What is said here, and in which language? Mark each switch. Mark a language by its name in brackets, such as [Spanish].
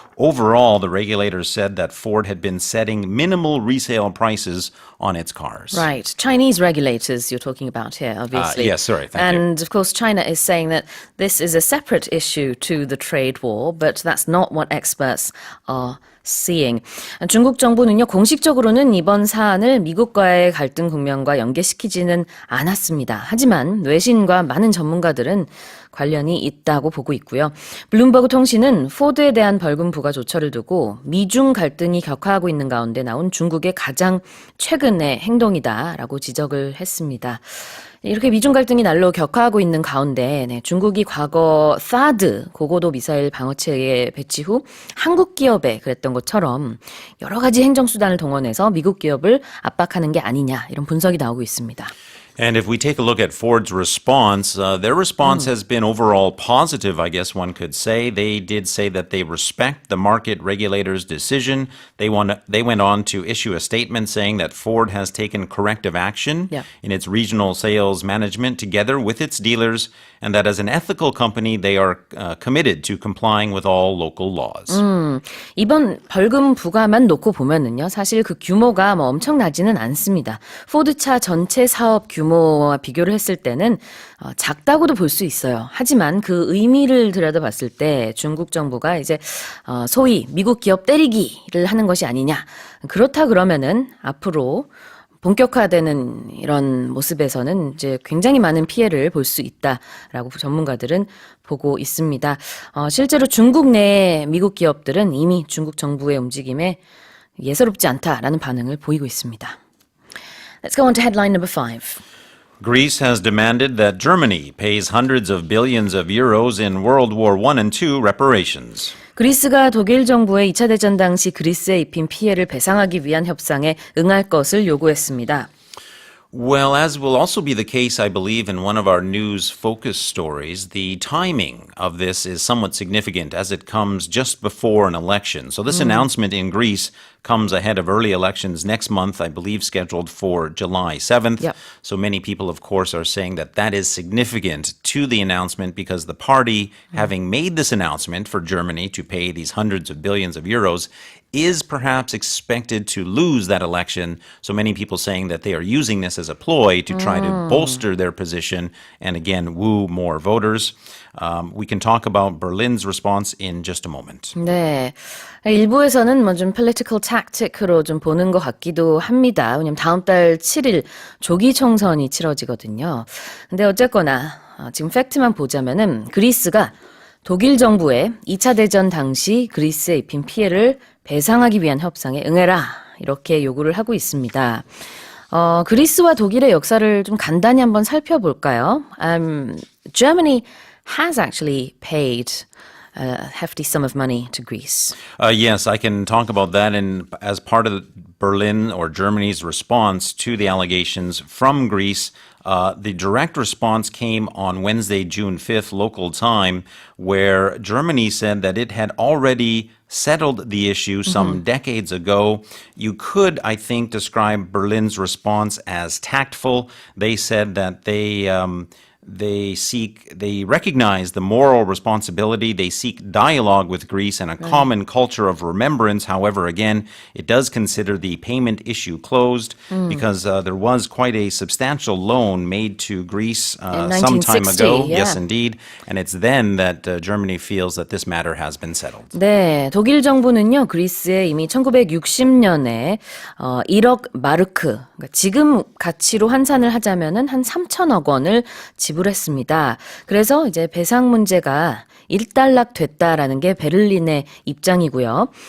[English] Overall, the regulators said that Ford had been setting minimal resale prices on its cars. Right. Chinese regulators you're talking about here, obviously. Yes, sorry. Thank you. And of course, China is saying that this is a separate issue to the trade war, but that's not what experts are seeing. [Korean] 중국 정부는요, 공식적으로는 이번 사안을 미국과의 갈등 국면과 연계시키지는 않았습니다. 하지만 외신과 많은 전문가들은 관련이 있다고 보고 있고요. 블룸버그 통신은 포드에 대한 벌금 부과 조처를 두고 미중 갈등이 격화하고 있는 가운데 나온 중국의 가장 최근의 행동이다라고 지적을 했습니다. 이렇게 미중 갈등이 날로 격화하고 있는 가운데 중국이 과거 사드 고고도 미사일 방어체계 배치 후 한국 기업에 그랬던 것처럼 여러 가지 행정수단을 동원해서 미국 기업을 압박하는 게 아니냐 이런 분석이 나오고 있습니다. [English] And if we take a look at Ford's response, their response has been overall positive, I guess one could say. They did say that they respect the market regulator's decision. They went on to issue a statement saying that Ford has taken corrective action in its regional sales management together with its dealers, and that as an ethical company, they are committed to complying with all local laws. [Korean] 이번 벌금 부과만 놓고 보면은요, 사실 그 규모가 엄청나지는 않습니다. 포드차 전체 사업 규모와 비교를 했을 때는 작다고도 볼 수 있어요. 하지만 그 의미를 들여다봤을 때 중국 정부가 이제 소위 미국 기업 때리기를 하는 것이 아니냐. 그렇다 그러면은 앞으로 본격화되는 이런 모습에서는 이제 굉장히 많은 피해를 볼 수 있다라고 전문가들은 보고 있습니다. 실제로 중국 내 미국 기업들은 이미 중국 정부의 움직임에 예사롭지 않다라는 반응을 보이고 있습니다. [English] Let's go on to headline number 5. Greece has demanded that Germany pays hundreds of billions of euros in World War I and II reparations. [Korean] 그리스가 독일 정부의 2차 대전 당시 그리스에 입힌 피해를 배상하기 위한 협상에 응할 것을 요구했습니다. [English] Well, as will also be the case, I believe, in one of our news focus stories, the timing of this is somewhat significant as it comes just before an election. So this announcement in Greece comes ahead of early elections next month, I believe scheduled for July 7th. Yep. So many people, of course, are saying that that is significant to the announcement because the party, having made this announcement for Germany to pay these hundreds of billions of euros, is perhaps expected to lose that election. So many people saying that they are using this as a ploy to try to bolster their position and again woo more voters. We can talk about Berlin's response in just a moment. [Korean] 네, 일부에서는 뭐 좀 [English] political tactic [Korean] 으로 좀 보는 것 같기도 합니다. 왜냐면 다음 달 7일 조기 총선이 치러지거든요. 근데 어쨌거나 지금 팩트만 보자면은 그리스가 독일 정부의 2차 대전 당시 그리스에 입힌 피해를 배상하기 위한 협상에 응해라 이렇게 요구를 하고 있습니다. 그리스와 독일의 역사를 좀 간단히 한번 살펴볼까요? [English] Germany has actually paid a hefty sum of money to Greece. Yes, I can talk about that as part of Berlin or Germany's response to the allegations from Greece. The direct response came on Wednesday, June 5th, local time, where Germany said that it had already settled the issue some decades ago. You could, I think, describe Berlin's response as tactful. They said that they recognize the moral responsibility. They seek dialogue with Greece and a common culture of remembrance. However, again, it does consider the payment issue closed because there was quite a substantial loan made to Greece some time ago. Yeah. Yes, indeed. And it's then that Germany feels that this matter has been settled. [Korean] 네, 독일 정부는요, 그리스에 이미 1960년에 1억 마르크, 그러니까 지금 가치로 환산을 하자면은 한 3천억 원을 지불했습니다. 그래서 이제 배상 문제가 일단락됐다라는 게 베를린의 입장이고요.